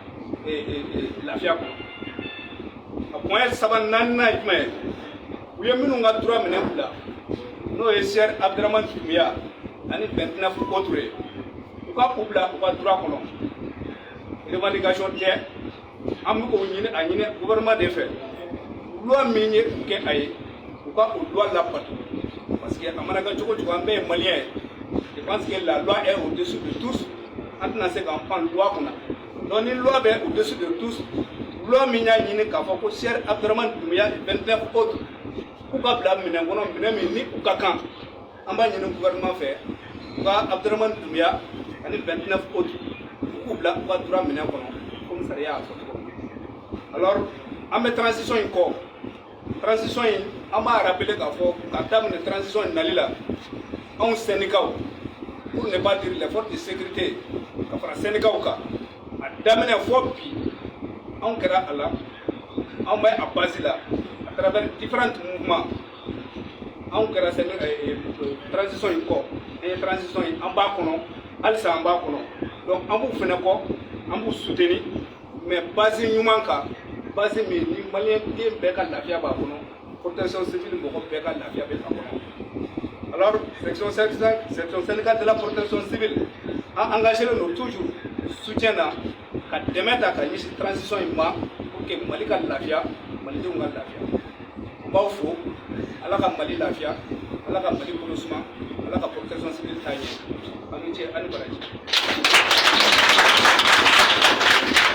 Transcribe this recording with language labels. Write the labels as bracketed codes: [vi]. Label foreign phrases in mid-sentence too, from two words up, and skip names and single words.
[bm] lafiya kɔnɔ a point naaninan ye jumɛn ye u ye minnu ka droit minɛ u la n'o ye Cher Abdraman Doumbouya ani 29 autres ye u ka u bila u ka droit kɔnɔ revendication tɛ an bɛ k'o ɲini a ɲini gouvernement de fɛ loi min ye u kɛ a ye u ka o loi labato parce que a mana kɛ cogo cogo an bɛɛ ye malien ye [fr] je pense que la loi est au-dessus de tous [bm] an tɛna se k'an pan loi kunna donc ni loi bɛ [fr] au-dessus de tous [bm] loi min y'a ɲini k'a fɔ ko Cher Abdraman Doumbouya 29 autres k'u ka bila minɛn kɔnɔ minɛn min ni u ka kan an b'a ɲini gouvernement fɛ u ka Abdraman Doumbouya ani 29 autres k'u bila u ka droit minɛn kɔnɔ comme sariya y'a fɔ cogo min alors an bɛ transition in kɔ transition in an b'a rappeler k'a fɔ ka daminɛ transition in nali la anw syndicat [fr] pour ne pas dire les forces de sécurité [bm] ka fara syndicat kan a daminɛ fɔ bi anw kɛra a la anw bɛ a base la [fr] à travers différents mouvements [bm] anw kɛra transition in kɔ an ye transition in an b'a kɔnɔ halisa an b'a kɔnɔ donc an b'u fɛnɛ kɔ an b'u soutenir mais base ɲuman kan base min ni malien den bɛɛ ka lafiya b'a kɔnɔ [fr] protection civile [bm] mɔgɔ bɛɛ ka lafiya bɛ a kɔnɔ [fr] alors section syndicale de la protection civile [bm] an engagé don toujours soutien na ka dɛmɛ ta ka ɲɛsin transition in ma [fr] pour que [bm] Mali ka lafiya malidenw ka lafiya n b'aw fo ala ka Mali lafiya ala ka Mali bolo suma ala ka [fr] protection civile [bm] taa ɲɛ a ni ce a ni baraji